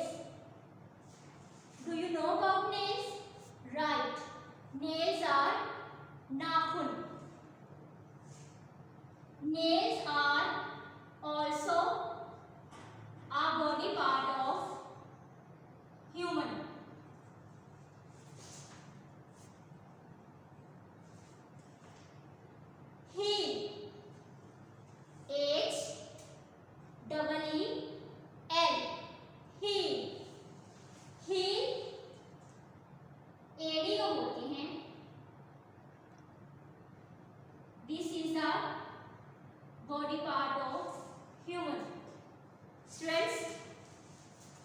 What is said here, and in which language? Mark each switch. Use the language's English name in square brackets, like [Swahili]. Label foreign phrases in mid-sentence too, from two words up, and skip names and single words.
[English] Do you know about nails? Right. Nails are नाखून. Nails are also a body part of human. Heel. H-E-E-L, heel. [Hindi] Heel एड़ी को बोलते हैं. [English] This is the body part of human. Students,